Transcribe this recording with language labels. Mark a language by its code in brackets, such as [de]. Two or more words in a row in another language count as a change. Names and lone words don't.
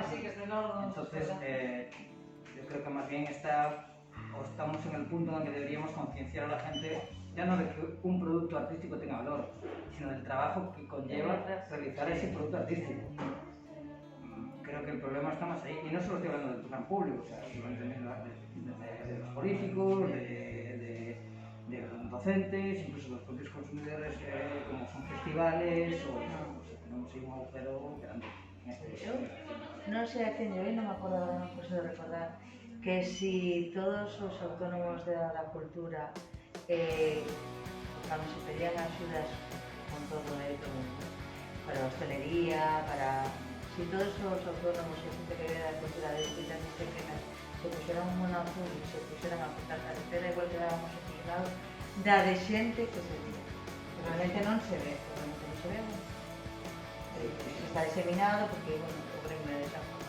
[es] Entonces, yo creo que más bien estamos en el punto en el que deberíamos concienciar a la gente, ya no de que un producto artístico tenga valor, sino del trabajo que conlleva realizar ese producto artístico. Creo que el problema está más ahí, y no solo estoy hablando del plan público, o sea, estoy hablando también de los políticos, de los docentes, incluso los propios consumidores, como son festivales, o tenemos ahí un agujero grande. [gl] Yo non sei a quen yo non me acordo, non posso recordar que si todos os autónomos da cultura cando se pedían axudas con todo esto para a hostelería, para si todos os autónomos e xente que vive da cultura de distintas disciplinas se puxeran un mono azul e se puxeran a cortar carretera, igual quedábamos aficionados da de xente que se vive, que realmente non se ve, realmente non se ve, está diseminado porque, bueno, o gremio de esa forma.